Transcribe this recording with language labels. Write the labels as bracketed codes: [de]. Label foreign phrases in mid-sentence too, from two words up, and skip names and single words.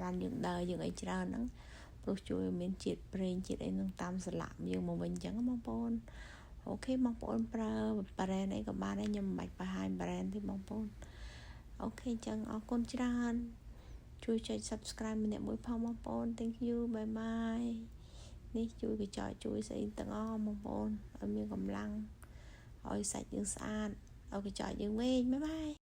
[km] ប្រាណយើងដើរយើងអីច្រើនហ្នឹងព្រោះជួយឲ្យមានជាតិប្រេងជាតិអីហ្នឹងតាមស្លាក់យើងមកវិញអញ្ចឹងបងប្អូនអូខេបងប្អូនប្រើ brand អីក៏បានដែរខ្ញុំមិនបាច់បង្ហាញ brand ទេបងប្អូនអូខេអញ្ចឹងអរគុណច្រើនជួយចុច Subscribe ម្នាក់មួយផងបងប្អូន [en] Thank you bye bye [km] នេះជួយកញ្ចក់ជួយស្អីទាំងអស់បងប្អូនឲ្យមានកម្លាំងឲ្យសាច់យើងស្អាតឲ្យកញ្ចក់យើងវែងបាយបាយ